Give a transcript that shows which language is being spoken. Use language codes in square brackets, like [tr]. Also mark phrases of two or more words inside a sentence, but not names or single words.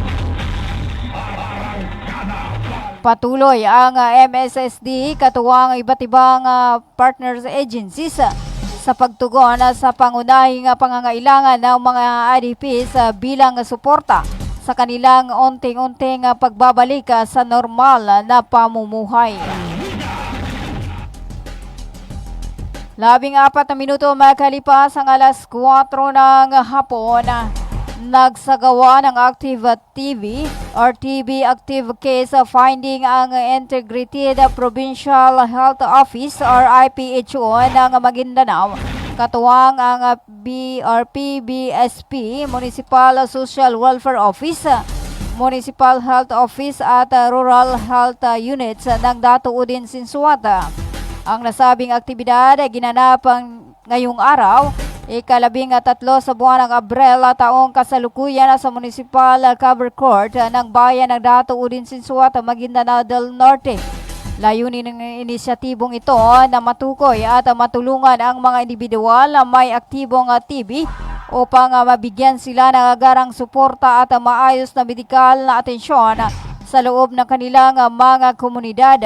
[tl] Patuloy ang MSSD katuwang iba't ibang [en] partners agencies [tl] sa pagtugon sa pangunahing pangangailangan ng mga IDPs bilang suporta sa kanilang unting-unting pagbabalik sa normal na pamumuhay. 14 na minuto makalipas ang alas 4 ng hapon. Nagsagawa ng [en] Active TV or TB Active Case Finding [tl] ang Integrated Provincial Health Office or IPHO ng Maguindanao. Katuwang ang PBSP, Municipal Social Welfare Office, Municipal Health Office at Rural Health Units ng Dato Udin Sinsuata. Ang nasabing aktibidad ay ginanap ngayong araw, ika-13 sa buwan ng Abril taong kasalukuyan sa Municipal Cover Court ng bayan ng Dato Udin Sinsuata, Maguindanao del Norte. Layunin ng inisyatibong ito na matukoy at matulungan ang mga individual na may aktibong TB upang mabigyan sila ng agarang suporta at maayos na medikal na atensyon sa loob ng kanilang mga komunidad.